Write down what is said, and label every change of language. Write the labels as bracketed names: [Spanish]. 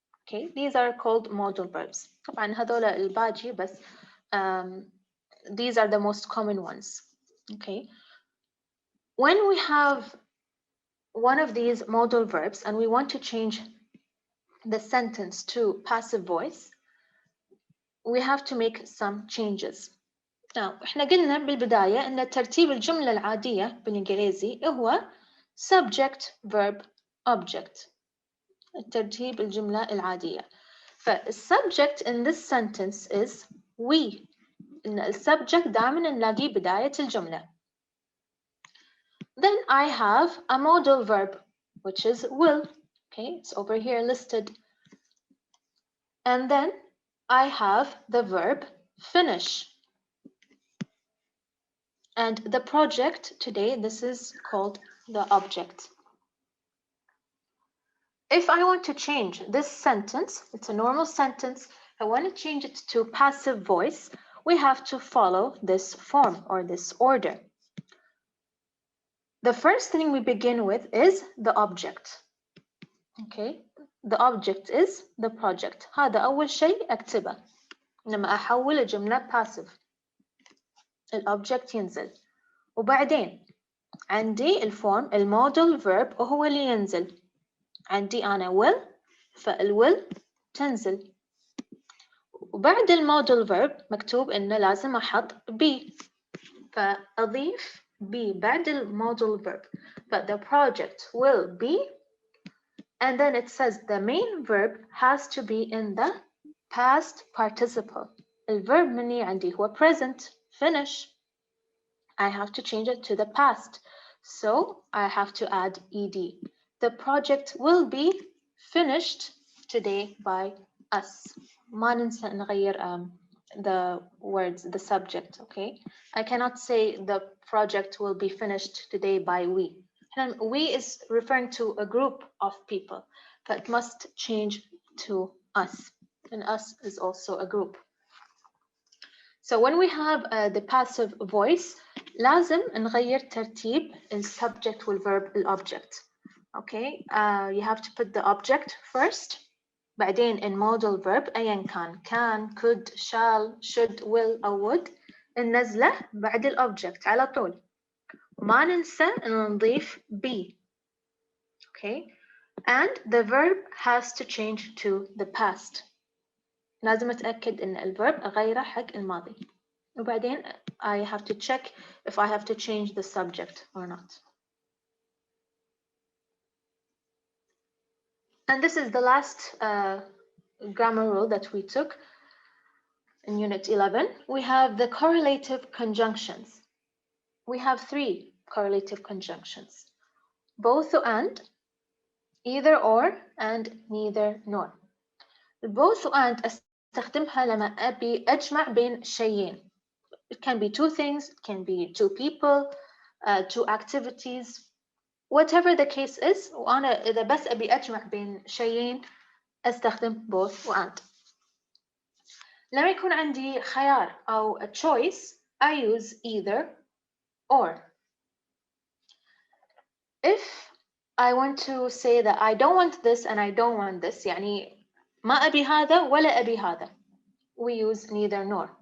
[English] Okay, these are called modal verbs. [Arabic] طبعا هذول الباجي بس [English] these are the most common ones. Okay. When we have one of these modal verbs and we want to change the sentence to passive voice, we have to make some changes. [Arabic] Now, إحنا قلنا بالبداية إن ترتيب الجملة العادية بالإنجليزي هو subject, verb, object. ترتيب الجملة العادية. فالsubject in this sentence is we. إن الsubject دائما نلاقيه بداية الجملة. [English] Then I have a modal verb, which is will. Okay, it's over here listed. And then I have the verb finish. And the project today, this is called the object. If I want to change this sentence, it's a normal sentence. I want to change it to passive voice. We have to follow this form or this order. The first thing we begin with is the object. Okay, the object is the project. [Arabic] هذا أول شيء أكتبه. لما أحول الجملة passive. الobject ينزل. وبعدين عندي الفورم المودال verb وهو اللي ينزل. عندي أنا will فالwill تنزل. وبعد المودال verb مكتوب إنه لازم أحط be. فأضيف [English] be بعد المودal verb. But the project will be, and then it says the main verb has to be in the past participle. [Arabic] الverb مني عندي هو present, finish. [English] I have to change it to the past. So I have to add ed. The project will be finished today by us. [Arabic] ما ننسى نغير [English] the words, the subject, okay? I cannot say the project will be finished today by we. And we is referring to a group of people, but must change to us. And us is also a group. So when we have the passive voice, [Arabic] لازم نغير ترتيب subject والverb الobject. [English] Okay, you have to put the object first. بعدين in modal verb أيا can, could, shall, should, will أو would. [Arabic] النزلة بعد الobject على طول. ما ننسى نضيف be. [English] Okay, and the verb has to change to the past. [Arabic] لازم أتأكد إن الverb أغيره حق الماضي. [English] وبعدين I have to check if I have to change the subject or not. And this is the last grammar rule that we took in Unit 11. We have the correlative conjunctions. We have 3 correlative conjunctions. Both and, either or, and neither nor. [Arabic] Both and أستخدمها لما أبي أجمع بين شيئين. [English] It can be 2 things, it can be 2 people, 2 activities, whatever the case is. [Arabic] وأنا إذا بس أبي أجمع بين شيئين أستخدم both and. لما يكون عندي خيار أو [English] a choice, I use either or. If I want to say that I don't want this and I don't want this, [Arabic] يعني ما أبي هذا [English] ولا أبي هذا, we use neither nor.